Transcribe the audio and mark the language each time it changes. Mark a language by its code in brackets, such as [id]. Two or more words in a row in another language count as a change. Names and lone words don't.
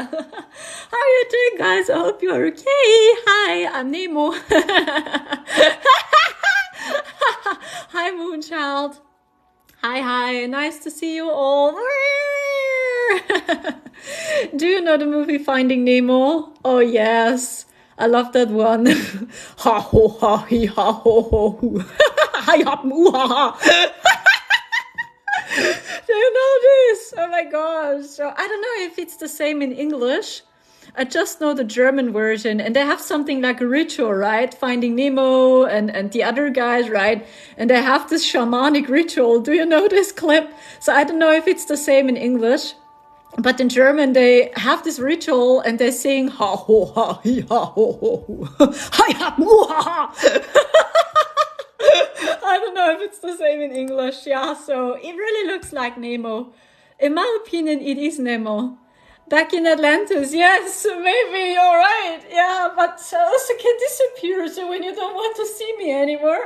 [en] How are you doing, guys? I hope you are okay. Hi, I'm Nemo. Hi, Moonchild. Hi. Nice to see you all. Do you know the movie Finding Nemo? Oh, yes. I love that one. Ha ho ha he ha ho ho. Hi hop moo ha ha. Do you know this? Oh my gosh. So I don't know if it's the same in English. I just know the German version, and they have something like a ritual, right? Finding Nemo and the other guys, right? And they have this shamanic ritual. Do you know this clip? So I don't know if it's the same in English, but in German they have this ritual and they sing ha ho ha he ha ho ho hi ha moo ha ha. I don't know if it's the same in English. Yeah, so it really looks like Nemo. In my opinion, it is Nemo. Back in Atlantis, yes, maybe you're right. Yeah, but also can disappear, so when you don't want to see me anymore.